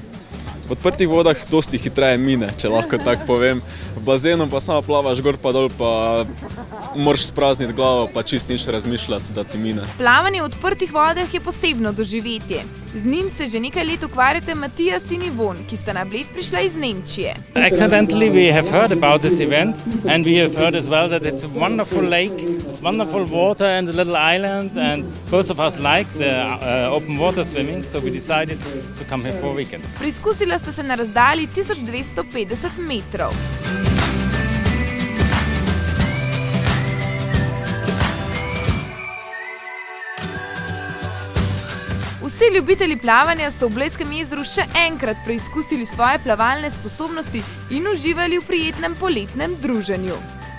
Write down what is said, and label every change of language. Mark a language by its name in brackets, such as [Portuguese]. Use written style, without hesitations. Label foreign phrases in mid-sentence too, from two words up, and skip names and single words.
[Slovenian] V odprtih vodah dosti hitreje mine, če lahko tako povem. V bazenu pa samo plavaš gor pa dol, pa moraš sprazniti glavo, pa čist nič razmišljati, da ti mine. Plavanje v odprtih vodah je posebno doživetje. Z njim se že nekaj let ukvarjate Matijas in Ivon, ki sta na Bled prišla iz Nemčije. [English] Accidentally we have heard about this event and we have heard as well that it's a wonderful lake, it's wonderful water and a little island and both of us like the open water swimming, so we decided to come here for a weekend. [Slovenian] Preizkusila sta se na razdalji 1250 metrov. Vsi ljubitelji plavanja so v Blejskem jezeru še enkrat preizkusili svoje plavalne sposobnosti in uživali v prijetnem poletnem druženju.